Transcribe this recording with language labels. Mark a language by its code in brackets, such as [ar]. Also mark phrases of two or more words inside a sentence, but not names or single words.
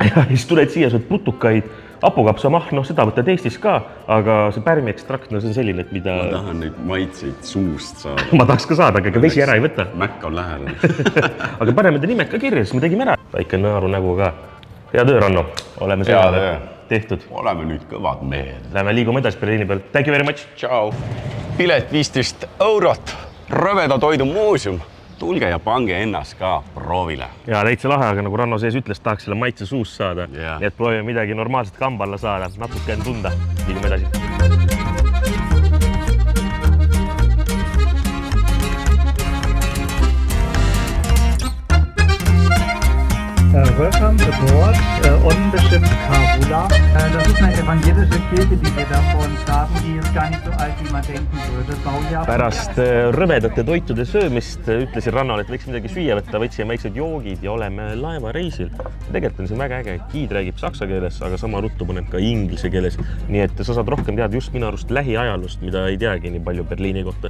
[et] Ja siis tuled siia, sööd putukaid, hapukapsamahl, seda võtad Eestis ka, aga see pärmi ekstrakt, see on selline, et mida... Ma tahan neid maitseid suust saada. Ma tahaks ka saada, aga vesi ära ei võta. Mäkk on lähedal. Aga paneme ta nimed ka kirja, siis me tegime ära. Väike nõaru nägu ka. Hea töö, Ranno. Oleme selle tehtud. Oleme nüüd kõvad mehed. Lähme liigume edasi Berliini peal. [en] Thank you very much. Ciao. [et] Pilet 15 €. Rõveda toidu muuseum. Tulge ja pange ennast ka proovile. Ja täitsa lahe, aga nagu Ranno sees ütles, tahaks selle maitse suust saada. Yeah. Nii et proovime midagi normaalset kamba alla saada. Natuke on tunda. Liigume edasi. [en] Welcome aboard on the ship Carula. [de] Das ist eine evangelische Kirche, die wir da vor uns haben. Die ist gar nicht so alt, wie man denken würde. Baujahr. [et] Pärast rõvedate toitude söömist ütlesin Rannole, et võiks midagi süüa võtta, võtsime väiksed joogid ja oleme laevareisil. Tegelikult on see väga äge. Giid räägib saksa keeles, aga sama ruttu paneb ka inglise keeles. Nii et sa saad rohkem teada just minu arust lähiajalust, mida ei teagi nii palju Berliini kohta.